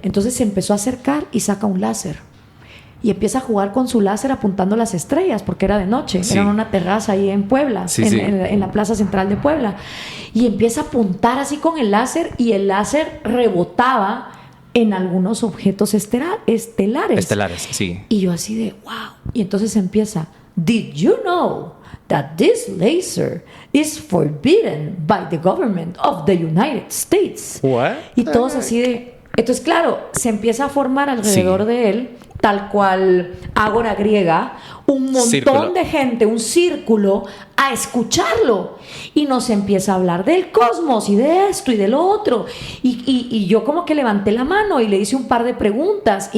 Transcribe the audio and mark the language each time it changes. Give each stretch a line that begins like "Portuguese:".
Spanish: Entonces se empezó a acercar y saca un láser. Y empieza a jugar con su láser apuntando las estrellas, porque era de noche. Era en una terraza ahí en Puebla, en la plaza central de Puebla. Y empieza a apuntar así con el láser y el láser rebotaba en algunos objetos estelares. Sí. Y yo así de, wow. Y entonces empieza,
English: did you know that this laser is forbidden by the government of the United States? What?
Spanish: Y todos así de... Entonces, claro, se empieza a formar alrededor de él, tal cual ágora griega, un montón de gente, un círculo, a escucharlo. Y nos empieza a hablar del cosmos y de esto y de lo otro. Y yo como que levanté la mano y le hice un par de preguntas.